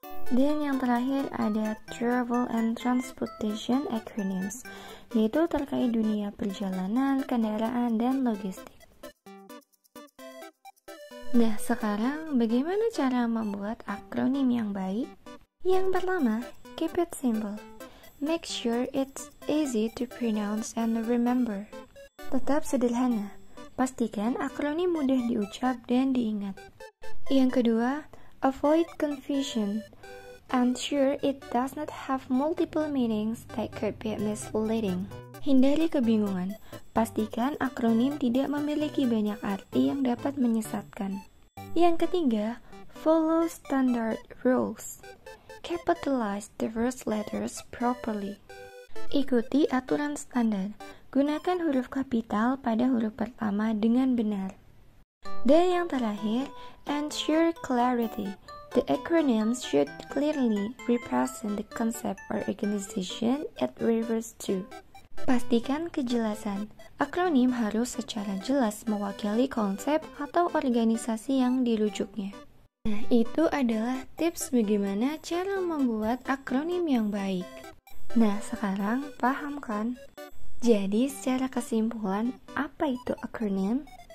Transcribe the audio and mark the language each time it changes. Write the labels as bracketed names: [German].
[Indonesian] Dan yang terakhir ada [English] travel and transportation acronyms, [Indonesian] yaitu terkait dunia perjalanan, kendaraan, dan logistik. Nah, sekarang bagaimana cara membuat akronim yang baik? Yang pertama, [English] keep it simple. Make sure it's easy to pronounce and remember. [Indonesian] Tetap sederhana. Pastikan akronim mudah diucap dan diingat. Yang kedua, [English] avoid confusion. Ensure it does not have multiple meanings that could be misleading. [Indonesian] Hindari kebingungan. Pastikan akronim tidak memiliki banyak arti yang dapat menyesatkan. Yang ketiga, [English] follow standard rules. Capitalize the first letters properly. [Indonesian] Ikuti aturan standar. Gunakan huruf kapital pada huruf pertama dengan benar. Dan yang terakhir, [English] ensure clarity. The acronyms should clearly represent the concept or organization it refers to. [Indonesian] Pastikan kejelasan. Akronim harus secara jelas mewakili konsep atau organisasi yang dirujuknya. Nah, itu adalah tips bagaimana cara membuat akronim yang baik. Nah, sekarang paham kan? Jadi, secara kesimpulan, apa itu akronim?